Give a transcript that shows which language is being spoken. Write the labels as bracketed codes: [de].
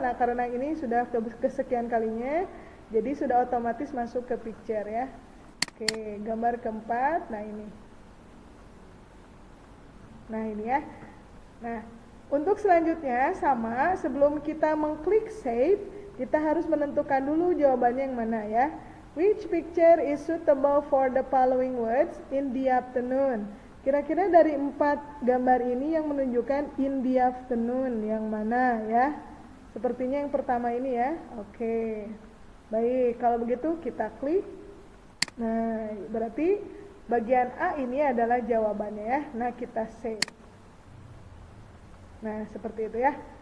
[id] Nah, karena ini sudah kesekian kalinya, jadi sudah otomatis masuk ke picture ya. Oke, gambar keempat. Nah, ini. Nah, ini ya. Nah, untuk selanjutnya sama, sebelum kita mengklik save, kita harus menentukan dulu jawabannya yang mana ya. [en] Which picture is suitable for the following words in the afternoon? [id] Kira-kira dari 4 gambar ini yang menunjukkan [en] in the afternoon [id] yang mana ya? Sepertinya yang pertama ini ya. Oke. Baik, kalau begitu kita klik. Nah, berarti bagian A ini adalah jawabannya ya. Nah, kita save. Nah, seperti itu ya.